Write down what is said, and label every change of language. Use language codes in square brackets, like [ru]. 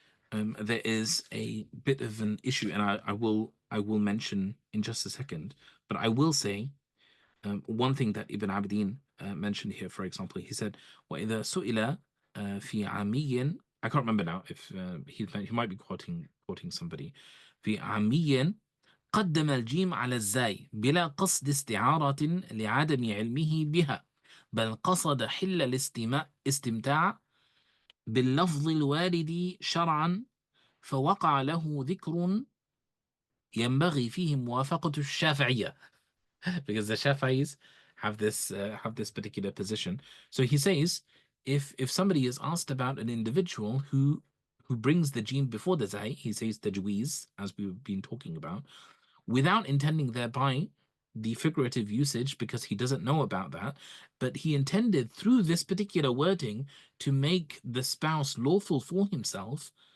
[en] there is a bit of an issue, and I will mention in just a second, but I will say one thing that Ibn Abidin mentioned here, for example, he said, [ar] وَإِذَا سُئِلَ فِي عَمِيٍّ [en] I can't remember now if he might be quoting somebody. [ar] في عَمِيٍّ قدم الجيم على الزاي بلا قصد استعارة لعدم علمه بها بل قصد حل الاستمتاع باللفظ الوارد شرعا فوقع له ذكر ينبغي فيه موافقة الشافعية [en] because the Shafi'is have this particular position. So he says, if somebody is asked about an individual who brings the jeen before the zai, he says tajweez, as we've been talking about, without intending thereby the figurative usage because he doesn't know about that, but he intended through this particular wording to make the spouse lawful for himself,